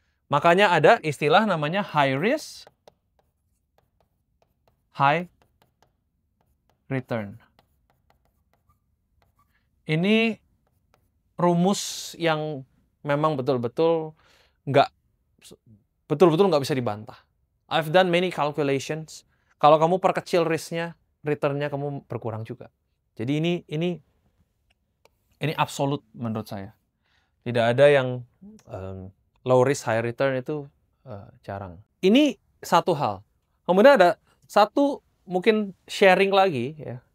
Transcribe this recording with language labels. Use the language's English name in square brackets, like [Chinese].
[Indonesian] Makanya ada istilah namanya [English] high risk, high return. [Indonesian] Ini rumus yang memang betul-betul nggak bisa dibantah. [English] I've done many calculations. [Indonesian] Kalau kamu perkecil risk-nya, return-nya kamu berkurang juga. Jadi ini absolut menurut saya. Tidak ada yang [English] low risk high return [Indonesian] itu jarang. Ini satu hal. Kemudian ada satu mungkin sharing lagi ya.